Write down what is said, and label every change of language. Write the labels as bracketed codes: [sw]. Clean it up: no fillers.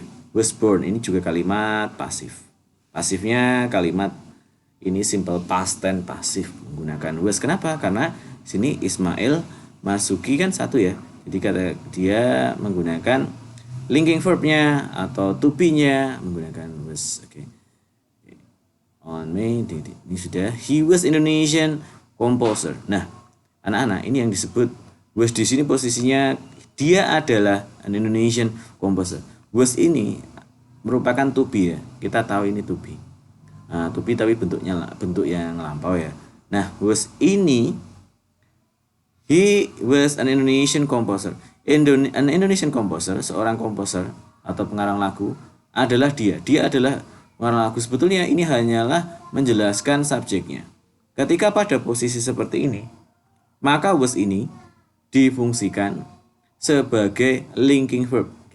[id] Was born ini juga kalimat pasif. Pasifnya kalimat ini simple past tense pasif menggunakan was. Kenapa? Karena sini Ismail Marzuki kan satu ya. Jadi kata dia menggunakan linking verbnya atau to be-nya menggunakan was. On May ini sudah. [en] He was Indonesian composer. [id] Nah, anak-anak ini yang disebut was di sini posisinya dia adalah [en] an Indonesian composer. [id] Was ini merupakan to be ya. Kita tahu ini to be. To be tapi bentuk yang lampau ya. [en] Nah, was ini he was an Indonesian composer. An Indonesian composer, [id] seorang komposer atau pengarang lagu adalah dia. Dia adalah pengarang lagu. Sebetulnya ini hanyalah menjelaskan subjeknya. Ketika pada posisi seperti ini, maka was ini difungsikan sebagai linking verb.